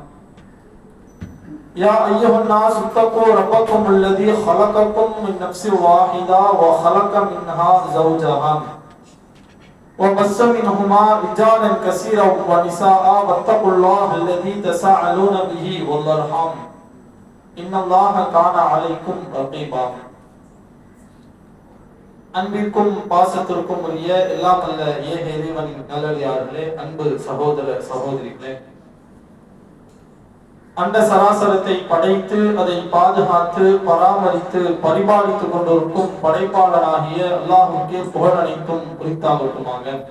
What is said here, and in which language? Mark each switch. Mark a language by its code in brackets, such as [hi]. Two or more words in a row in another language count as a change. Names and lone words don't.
[ar] يا أيها الناس اتقوا ربكم الذي خلقكم من نفس واحدة وخلق منها زوجها وبث منهما رجالا كثيرا ونساء واتقوا الله الذي تساءلون به والأرحام إن الله كان عليكم رقيبا [ta] அன்பிற்கும் பாசத்திற்கும் உரிய எல்லாம் அல்ல ஏக இறைவனின் நல்லடியார்களே, அன்பு சகோதர சகோதரிகளே, அண்ட சராசரத்தை படைத்து அதை பாதுகாத்து பராமரித்து பரிபாலித்துக் கொண்டிருக்கும் படைப்பாளராகிய அல்லாஹ்வுக்கே புகழ் அனைத்தும் குறித்தாகட்டுமாக.